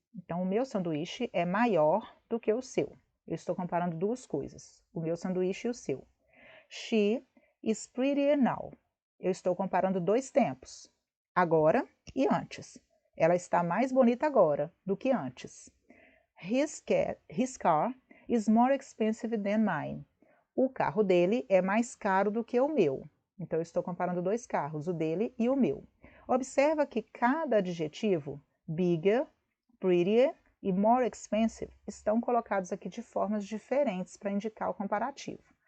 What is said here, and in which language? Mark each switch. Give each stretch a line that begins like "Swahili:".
Portuguese: Então, o meu sanduíche é maior do que o seu. Eu estou comparando duas coisas, o meu sanduíche e o seu.
English: She is prettier now.
Portuguese: Eu estou comparando dois tempos, agora e antes. Ela está mais bonita agora do que antes.
English: His car is more expensive than mine.
Portuguese: O carro dele é mais caro do que o meu. Então, eu estou comparando dois carros, o dele e o meu. Observa que cada adjetivo, bigger, prettier e more expensive, estão colocados aqui de formas diferentes para indicar o comparativo.